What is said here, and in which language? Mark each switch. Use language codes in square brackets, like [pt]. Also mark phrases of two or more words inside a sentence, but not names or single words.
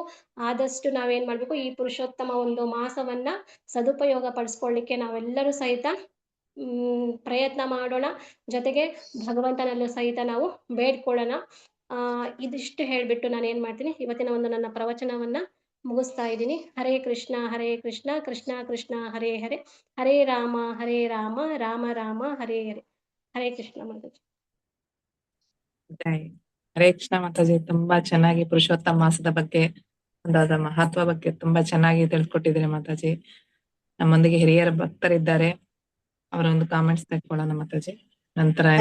[kn] ಆದಷ್ಟು ನಾವೇನ್ ಮಾಡ್ಬೇಕು, ಈ ಪುರುಷೋತ್ತಮ ಒಂದು ಮಾಸವನ್ನ ಸದುಪಯೋಗ ಪಡಿಸ್ಕೊಳ್ಳಿಕ್ಕೆ ನಾವೆಲ್ಲರೂ ಸಹಿತ ಪ್ರಯತ್ನ ಮಾಡೋಣ. ಜೊತೆಗೆ ಭಗವಂತನಲ್ಲೂ ಸಹಿತ ನಾವು ಬೇಡ್ಕೊಳ್ಳೋಣ. ಇದಿಷ್ಟು ಹೇಳ್ಬಿಟ್ಟು ನಾನು ಏನ್ ಮಾಡ್ತೀನಿ, ಇವತ್ತಿನ ಒಂದು ನನ್ನ ಪ್ರವಚನವನ್ನ ಮುಗಿಸ್ತಾ ಇದ್ದೀನಿ. [sa] ಹರೇ ಕೃಷ್ಣ ಕೃಷ್ಣ ಕೃಷ್ಣ ಹರೇ ಹರೇ, ಹರೇ ರಾಮ ರಾಮ ರಾಮ ಹರೇ ಹರೇ. [kn] ಹರೇ ಕೃಷ್ಣ ಮಾತಾಜಿ. ಜೈ. ಹರೇ ಕೃಷ್ಣ ಮಾತಾಜಿ, ತುಂಬಾ ಚೆನ್ನಾಗಿ ಪುರುಷೋತ್ತಮ ಮಾಸದ ಬಗ್ಗೆ ಒಂದು ಅದರ ಮಹತ್ವ ಬಗ್ಗೆ ತುಂಬಾ ಚೆನ್ನಾಗಿ ತಿಳ್ಕೊಟ್ಟಿದ್ದೀರಿ ಮಾತಾಜಿ. ನಮ್ಮೊಂದಿಗೆ ಹಿರಿಯರ ಭಕ್ತರಿದ್ದಾರೆ, ಅವರ ಒಂದು ಕಾಮೆಂಟ್ಸ್ ತೆಗೆದುಕೊಳ್ಳೋಣ ಮಾತಾಜಿ. ನಂತರ ಹರೇ